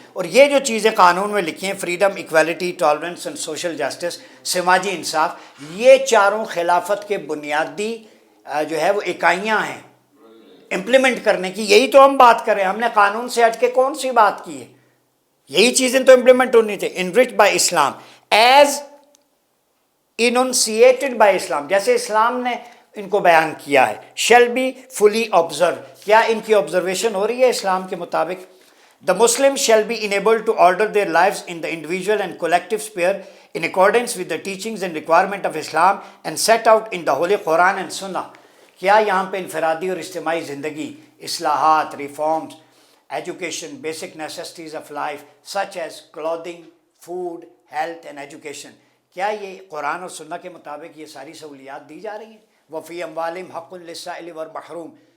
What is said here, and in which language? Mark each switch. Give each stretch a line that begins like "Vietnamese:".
Urdu: اور یہ جو چیزیں قانون میں لکھی ہیں، freedom, equality, tolerance and social justice, سماجی انصاف، یہ چاروں خلافت کے بنیادی جو ہے وہ اکائیاں ہیں امپلیمنٹ کرنے کی. یہی تو ہم بات کر رہے ہیں. ہم نے قانون سے ہٹ کے کون سی بات کی ہے؟ یہی چیزیں تو امپلیمنٹ ہونی تھی.
English: enrich by Islam as enunciated by Islam,
Urdu: جیسے اسلام نے ان کو بیان کیا ہے.
English: shall be fully observe,
Urdu: کیا ان کی آبزرویشن ہو رہی ہے اسلام کے مطابق؟
English: The Muslims shall be enabled to order their lives in the individual and collective sphere in accordance with the teachings and requirement of Islam and set out in the Holy Quran and Sunnah.
Urdu: کیا یہاں پہ انفرادی اور اجتماعی زندگی، اصلاحات، reforms, education,
English: basic necessities of life such as clothing, food, health and education,
Urdu: کیا یہ قرآن اور سنہ کے مطابق یہ ساری سہولیات دی جا رہی ہیں؟
Arabic: وفی اموالہم حق للسائل والمحروم.